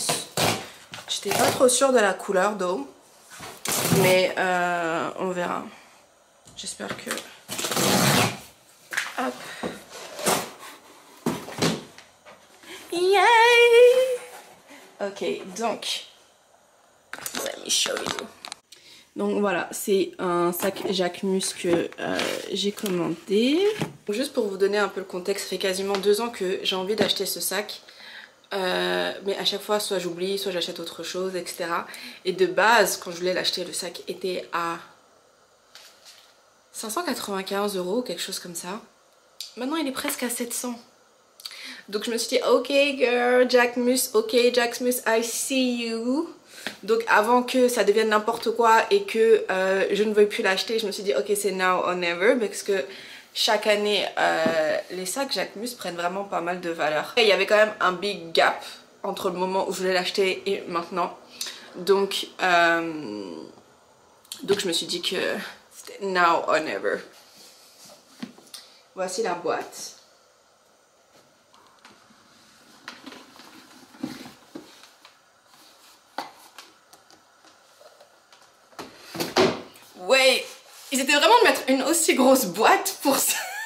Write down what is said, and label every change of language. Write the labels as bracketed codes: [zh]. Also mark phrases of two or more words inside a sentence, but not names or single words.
[fr] J'étais pas trop sûre de la couleur d'eau. Mais on verra. J'espère que... Hop. Yay! Ok, donc... [en] Let me show you. [fr] Donc voilà, c'est un sac Jacquemus que j'ai commandé. Juste pour vous donner un peu le contexte, ça fait quasiment 2 ans que j'ai envie d'acheter ce sac. Mais à chaque fois, soit j'oublie, soit j'achète autre chose, etc. Et de base, quand je voulais l'acheter, le sac était à 595 €, quelque chose comme ça. Maintenant, il est presque à 700. Donc je me suis dit, [en] ok girl, Jacquemus, ok Jacquemus, I see you. [fr] Donc avant que ça devienne n'importe quoi et que je ne veuille plus l'acheter, je me suis dit ok c'est [en] now or never, [fr] parce que chaque année les sacs Jacquemus prennent vraiment pas mal de valeur. Et il y avait quand même un [en] big gap [fr] entre le moment où je voulais l'acheter et maintenant. Donc je me suis dit que c'était [en] now or never. [fr] Voici la boîte. Ouais, ils étaient vraiment de mettre une aussi grosse boîte pour ça.